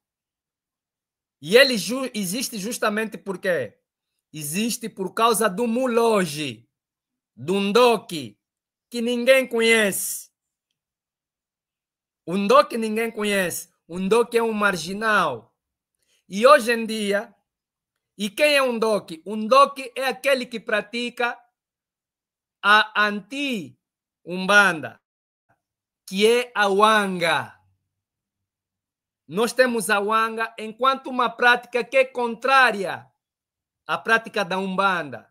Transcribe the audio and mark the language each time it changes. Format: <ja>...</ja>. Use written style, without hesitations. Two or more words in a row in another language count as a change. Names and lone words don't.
<pt>E ele existe justamente por quê? Existe por causa do muloji, do ndoki, que ninguém conhece. O ndoki ninguém conhece. O ndoki é um marginal. E hoje em dia, e quem é um ndoki? O ndoki é aquele que pratica a anti-umbanda, que é a wanga. Nós temos a wanga enquanto uma prática que é contrária à prática da umbanda.</pt>